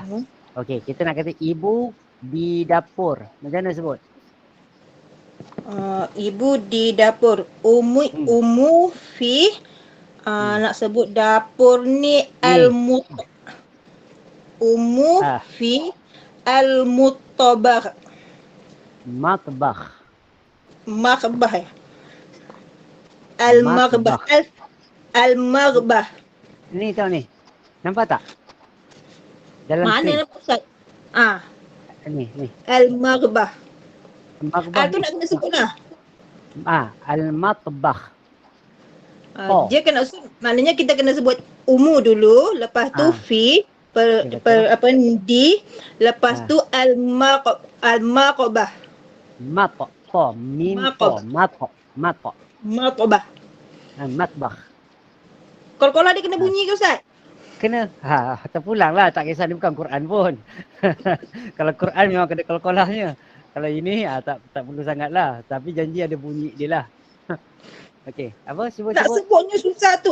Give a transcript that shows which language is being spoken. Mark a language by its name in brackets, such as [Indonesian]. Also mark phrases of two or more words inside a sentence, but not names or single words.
[Malay] Okey, kita nak kata ibu di dapur. Macam mana sebut? Ibu di dapur. [Arabic] Umu fi. [Malay] Nak sebut dapur ni [Arabic] Umu fi al-muttabakh. [Malay] Matbakh. Maghbah ya. Al-maghbah. Al-maghbah. Ni tahu ni. Nampak tak? Dalam Mana screen. nampak Ustaz? Ni. Al-maghbah. Maghbah Tu nak kena sebut lah. al-matbakh. Dia kena maknanya kita kena sebut umu dulu, lepas tu fi di, lepas tu al-maqbah. Maqbah. Matbakh. Kol-kolah dia kena bunyi ke Ustaz? Kena. Terpulang lah. Tak kisah, ni bukan Quran pun. Kalau Quran memang kena kol-kolahnya. Kalau ini tak perlu sangat lah. Tapi janji ada bunyi dia lah. Okey. Apa? Sebut. Nak sebutnya susah tu.